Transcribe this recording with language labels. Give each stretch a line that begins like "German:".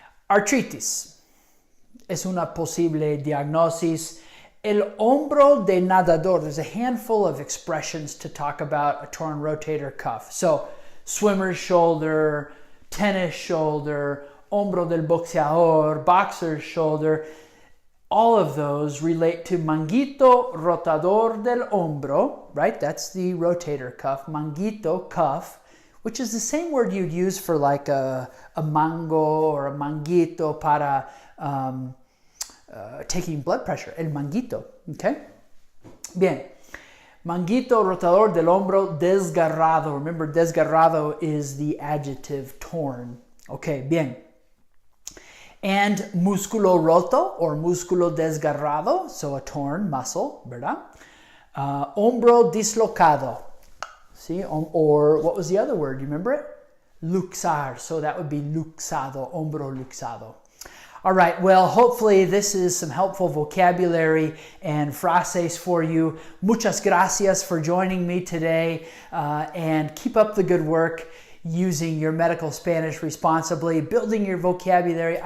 Spanish: Artritis es una posible diagnosis. El hombro de nadador,
English: there's a handful of expressions to talk about a torn rotator cuff. So, swimmer's shoulder, tennis shoulder,
Spanish: hombro del boxeador,
English: boxer's shoulder. All of those relate to
Spanish: manguito rotador del hombro,
English: right? That's the rotator cuff, manguito, cuff, which is the same word you'd use for like a mango or a
Spanish: manguito para
English: taking blood pressure,
Spanish: el manguito,
English: okay?
Spanish: Bien, manguito rotador del hombro desgarrado.
English: Remember, desgarrado is the adjective torn. Okay, bien. And
Spanish: músculo roto
English: or
Spanish: músculo desgarrado,
English: so a torn muscle, ¿verdad?
Spanish: Hombro dislocado.
English: See, or what was the other word? You remember it? Luxar, so that would be luxado,
Spanish: hombro luxado.
English: All right, well, hopefully this is some helpful vocabulary and frases for you.
Spanish: Muchas gracias
English: for joining me today, and keep up the good work using your medical Spanish responsibly, building your vocabulary.